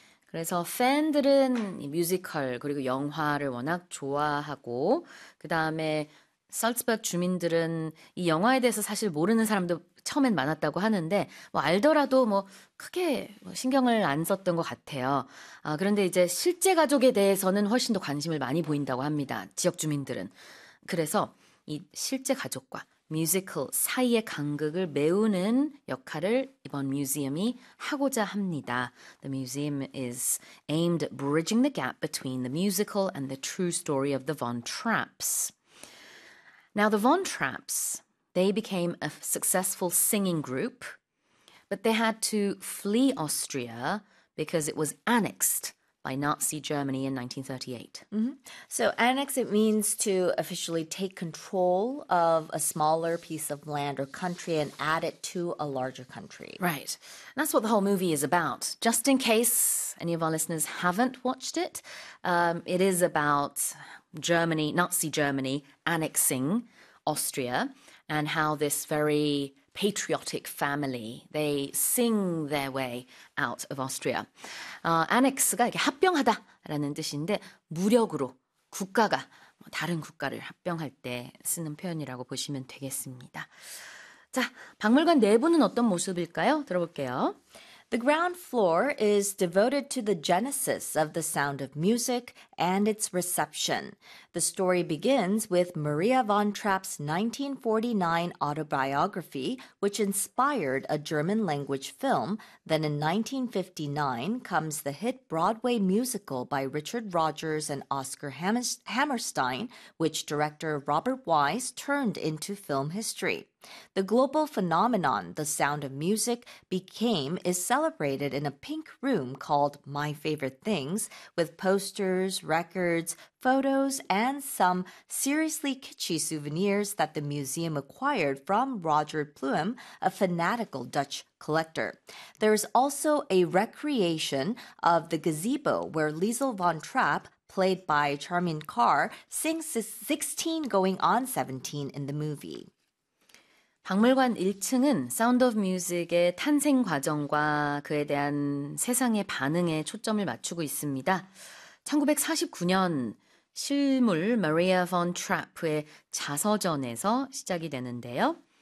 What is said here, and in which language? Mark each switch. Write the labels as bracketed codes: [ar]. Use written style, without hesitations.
[ko] 그래서 팬들은 이 뮤지컬 그리고 영화를 워낙 좋아하고 그다음에 살츠버그 주민들은 이 영화에 대해서 사실 모르는 사람도 처음엔 많았다고 하는데 뭐 알더라도 뭐 크게 신경을 안 썼던 것 같아요. 아, 그런데 이제 실제 가족에 대해서는 훨씬 더 관심을 많이 보인다고 합니다. 지역 주민들은. 그래서 이 실제 가족과 뮤지컬 사이의 간극을 메우는 역할을 이번 뮤지엄이 하고자 합니다. [en] The museum is aimed at bridging the gap between the musical and the true story of the Von Trapps. Now, the Von Trapps, they became a successful singing group, but they had to flee Austria because it was annexed by Nazi Germany in 1938. So annex, it means to officially take control of a smaller piece of land or country and add it to a larger country. Right. And that's what the whole movie is about. Just in case any of our listeners haven't watched it, it is about Germany, Nazi Germany, annexing Austria and how this very patriotic family, they sing their way out of Austria. [ko] Annex가 이렇게 합병하다라는 뜻인데, 무력으로 국가가 다른 국가를 합병할 때 쓰는 표현이라고 보시면 되겠습니다. 자, 박물관 내부는 어떤 모습일까요? 들어볼게요. [en] The ground floor is devoted to the genesis of The Sound of Music and its reception. The story begins with Maria von Trapp's 1949 autobiography, which inspired a German language film. Then in 1959 comes the hit Broadway musical by Richard Rodgers and Oscar Hammerstein, which director Robert Wise turned into film history. The global phenomenon, The Sound of Music, became is celebrated in a pink room called My Favorite Things, with posters, records, photos, and some seriously kitschy souvenirs that the museum acquired from Roger Pluijm, a fanatical Dutch collector. There is also a recreation of the gazebo where Liesel von Trapp, played by Charmin Carr, sings 16 going on 17 in the movie. [ko] 박물관 1층은 사운드 오브 뮤직의 탄생 과정과 그에 대한 세상의 반응에 초점을 맞추고 있습니다. 1949년 실물 마리아 폰 트라프의 자서전에서 시작이 되는데요.